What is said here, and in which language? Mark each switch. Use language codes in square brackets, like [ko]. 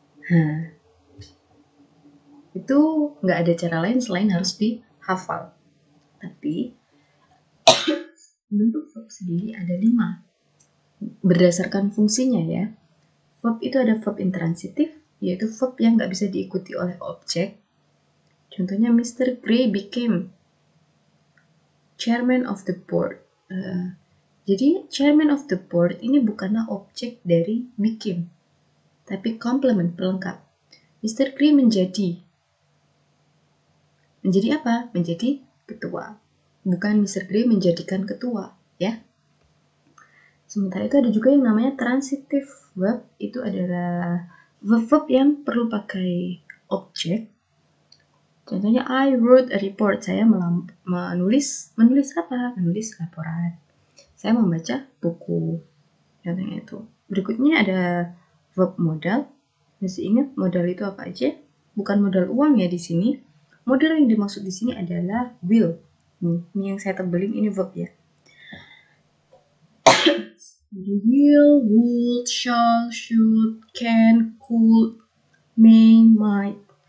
[id] Nah, itu nggak ada cara lain selain harus dihafal. Tapi, bentuk verb sendiri ada 5. Berdasarkan fungsinya ya. Verb itu ada verb intransitif, yaitu verb yang nggak bisa diikuti oleh objek. Contohnya, Mr. [en] Gray became chairman of the board. [id] Jadi chairman of the board ini bukanlah objek dari became, tapi complement, pelengkap. Mr. Gray menjadi apa? Menjadi ketua. Bukan Mr. Gray menjadikan ketua, ya. Sementara itu ada juga yang namanya transitive verb, itu adalah verb yang perlu pakai objek. [en] Contohnya, I wrote a report. [id] Saya menulis apa? Menulis laporan. Saya membaca buku. Contohnya itu. Berikutnya ada verb modal. Masih ingat modal itu apa aja? Bukan modal uang ya di sini. Modal yang dimaksud di sini adalah will. Ini yang saya tebalin, ini verb ya. [en] Will, would, shall, should, can, could, may, might.